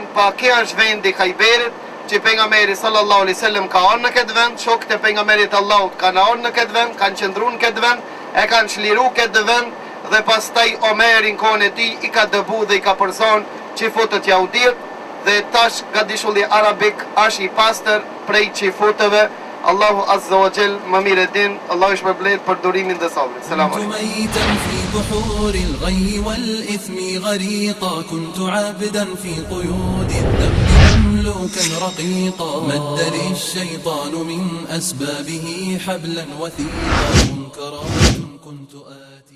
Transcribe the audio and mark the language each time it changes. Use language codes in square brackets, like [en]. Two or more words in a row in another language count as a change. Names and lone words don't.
[sq] Pa kjo është vendi Khajberit që pejgamberi [ar] صلى الله عليه وسلم [sq] ka ardhur në këtë vend, shokët e pejgamberit Allahut kanë ardhur në këtë vend, kanë qëndruar në këtë vend, e kanë çliruar këtë vend dhe pastaj Omerin kohën e tij i ka dëbu dhe i ka përzon qifutët jahudiet dhe tash gadishulli arabik është i pastër prej qifutëve. Allahu [ar] عز وجل [sq] më mirë din, Allahu shpërblet për durimin dhe sabrin. [ar] سلام عليكم. ميتا في بحور الغي والإثم غريقا كنت عابدا في قيود الذنب مملوكا رقيقا مد لي الشيطان من أسبابه حبلا وثيقا منكرات كنت